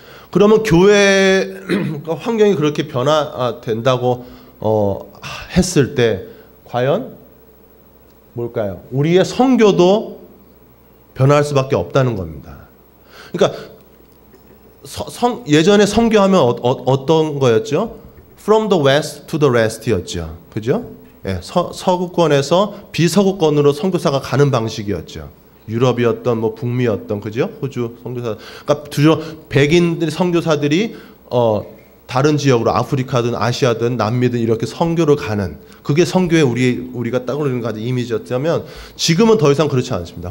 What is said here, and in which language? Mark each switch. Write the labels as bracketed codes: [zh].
[ko] 그러면 교회 환경이 그렇게 변화된다고 했을 때 과연 뭘까요? 우리의 선교도 변화할 수밖에 없다는 겁니다. 그러니까 예전에 선교하면 어떤 거였죠? [en] From the west to the rest였죠. [ko] 그죠? 예, 서구권에서 비서구권으로 선교사가 가는 방식이었죠. 유럽이었던 뭐 북미였던, 그죠? 호주 선교사. 그러니까 주로 백인들 선교사들이 다른 지역으로 아프리카든 아시아든 남미든 이렇게 선교를 가는, 그게 선교의 우리가 떠올리는 가지 이미지였다면 지금은 더 이상 그렇지 않습니다.